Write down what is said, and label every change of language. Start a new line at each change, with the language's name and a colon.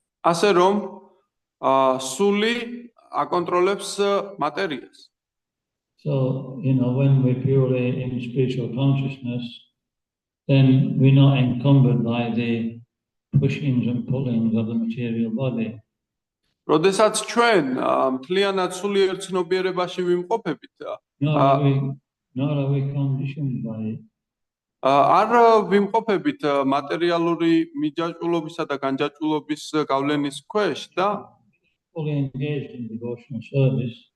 Georgian: ასე რომ სული აკონტროლებს მატერიას.
English: So, when we're purely in spiritual consciousness, then we're not encumbered by the pushings and pullings of the material body.
Georgian: როდესაც ჩვენ მთლიანად სულიერ ცნობიერებაში ვიმყოფებით,
English: Nor are we conditioned by it.
Georgian: არ ვიმყოფებით მატერიალური მიჯაჭვულობისა და განჯაჭვულობის გავლენის ქვეშ და
English: fully engaged in devotional service.